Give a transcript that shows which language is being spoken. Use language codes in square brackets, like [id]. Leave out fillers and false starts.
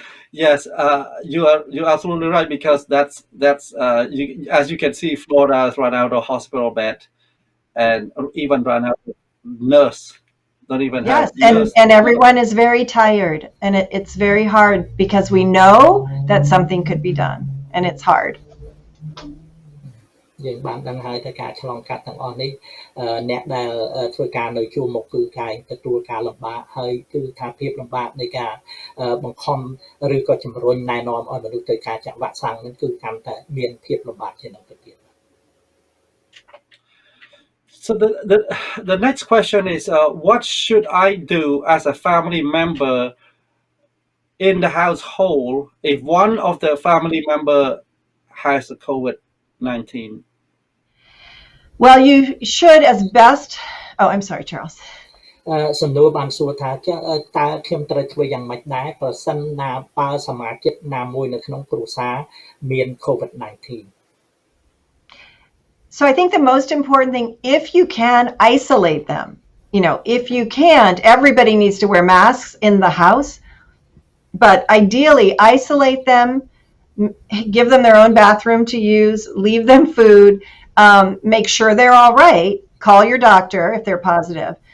[en] Yes, you're absolutely right because that's as you can see, Florida has run out of hospital bed and even run out of nurse. Don't even have nurse. And everyone is very tired, and it's very hard because we know that something could be done, and it's hard. [km] យើងបានដឹងហើយថាការឆ្លងកាត់ទាំងអស់នេះអ្នកដែលធ្វើការនៅជួរមុខគឺកាយទទួលការលំបាកហើយគឺថាភាពលំបាកនៃការបង្ខំឬក៏ជំរុញណែនាំឲ្យមនុស្សទៅការចាក់វ៉ាក់សាំងនេះគឺកាន់តែមានភាពលំបាកជាងនឹងទៅទៀត [en] So the next question is what should I do as a family member in the household if one of the family member has a COVID-19? Well, you should as best. Oh, I'm sorry, Charles. [km] សំណួរបានសួរថាតើខ្ញុំត្រូវធ្វើយ៉ាងម៉េចដែរប្រសិនណាបើសមាជិកណាមួយនៅក្នុងគ្រួសារមាន COVID-19 [en] So I think the most important thing, if you can, isolate them. You know, if you can't, everybody needs to wear masks in the house. But ideally, isolate them, give them their own bathroom to use, leave them food, make sure they're all right, call your doctor if they're positive.